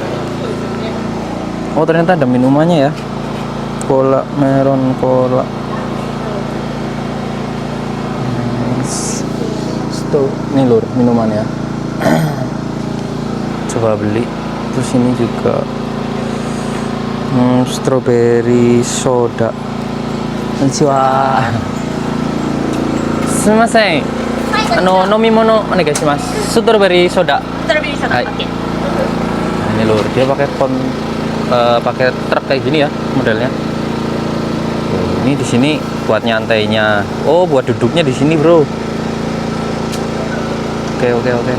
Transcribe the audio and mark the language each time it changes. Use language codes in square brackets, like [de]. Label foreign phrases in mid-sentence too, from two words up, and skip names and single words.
[id] Oh ternyata ada minumannya ya, cola meron cola. Ini lur minumannya. Coba beli. Terus ini juga [en] strawberry soda. [ja] Konnichiwa. Sumimasen. 飲み物お願いします. [en] Strawberry soda. Strawberry soda. [ja] Hai. [id] Oke. Nah, ini lur, dia pakai truk kayak gini ya modelnya. Ini di sini buat nyantainya. Oh, buat duduknya di sini, bro. Oke.